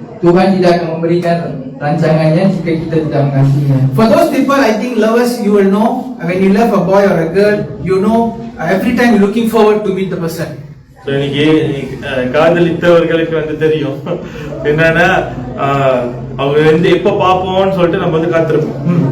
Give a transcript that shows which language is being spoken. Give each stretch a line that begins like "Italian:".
Malay: Tuhan tidak akan memberikan rancangannya jika kita tidak mengasihinya.
English: For those people, I think lovers, you will know when you love a boy or a girl, you know every time you're looking forward to meet the person.
Tamil: So இன்னைக்கு காதலித்தவர்களுக்கு வந்து தெரியும் என்னன்னா அவங்க வந்து எப்ப பாப்போம்னு சொல்லிட்டு நம்ம வந்து காத்திருப்போம்.